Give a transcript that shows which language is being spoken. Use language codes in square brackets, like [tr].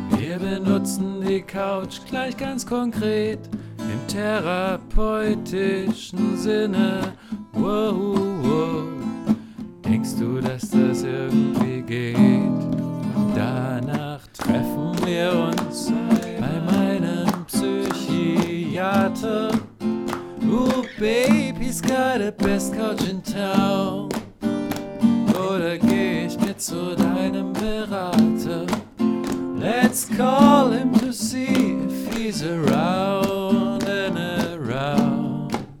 [de] Wir benutzen die Couch gleich ganz konkret im therapeutischen Sinne. Wow, wow. Denkst du, dass das irgendwie geht? Danach treffen wir uns bei meinem Psychiater. [en] Ooh, babe, he's got the best couch in town. [de] Oder geh ich mit zu deinem Berater? [en] Let's call him to see if he's around and around.